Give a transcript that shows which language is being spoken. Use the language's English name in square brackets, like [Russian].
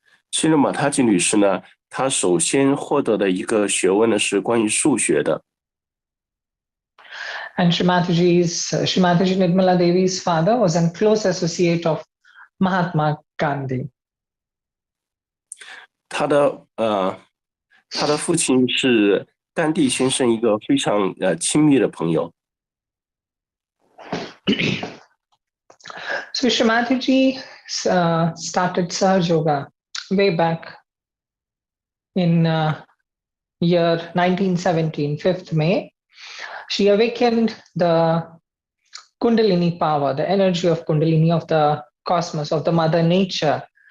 [Chinese] 希热玛他吉女士呢，她首先获得的一个学问呢是关于数学的。 [English] And Shrimataji Nirmala Devi's father was a close associate of Mahatma Gandhi. [Chinese] 他的父亲是甘地先生一个非常亲密的朋友。 [English] So Shrimataji started Sahaja Yoga way back in year 1917, 5th May. She awakened the Kundalini power, the energy of Kundalini of the cosmos, of the Mother Nature.